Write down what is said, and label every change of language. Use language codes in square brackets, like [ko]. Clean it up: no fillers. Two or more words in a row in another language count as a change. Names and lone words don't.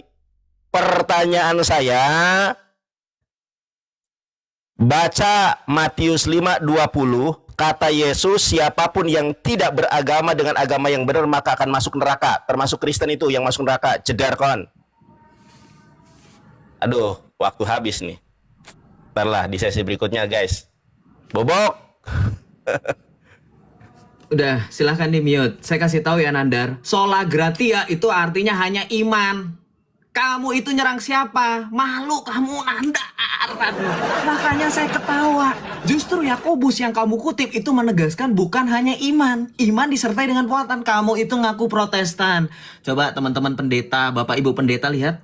[id] Pertanyaan saya, baca Matius 5:20, kata Yesus, siapapun yang tidak beragama dengan agama yang benar maka akan masuk neraka. Termasuk Kristen itu yang masuk neraka. Jedar kon. Aduh, waktu habis nih. Ntarlah di sesi berikutnya guys. Bobok. Udah, silahkan di mute. Saya kasih tahu ya Nandar, [la] sola gratia [id] itu artinya hanya iman. Kamu itu nyerang siapa? Malu kamu Nandar. Makanya saya ketawa. Justru Yakobus yang kamu kutip itu menegaskan bukan hanya iman. Iman disertai dengan perbuatan. Kamu itu ngaku Protestan. Coba teman-teman pendeta, Bapak Ibu pendeta lihat.